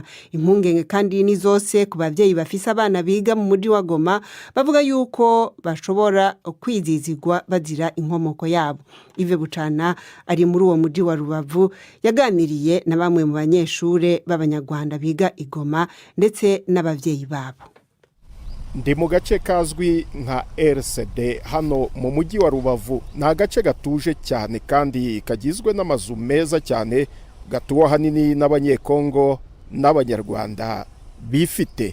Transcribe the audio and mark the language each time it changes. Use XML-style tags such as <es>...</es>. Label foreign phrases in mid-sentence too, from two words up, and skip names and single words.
<rn>Impungenge kandi ni zose ku bavyeyi bafise abana biga mu muji wa Goma bavuga yuko bashobora kwizizigwa bazira inkomoko yabo. Ive Bucana ari muri uwo muji wa Rubavu yaganiriye na bamwe mu banyeshure b'abanyarwanda biga i Goma ndetse n'abavyeyi babo. Ndi mu gace kazwi nka RCD hano mu muji wa Rubavu.</rn> <rw>Ni agace gatuje cyane kandi kagizwe n'amazu meza cyane, gatuwe hanini n'abanyekongo n'abanyarwanda bifite.</rw>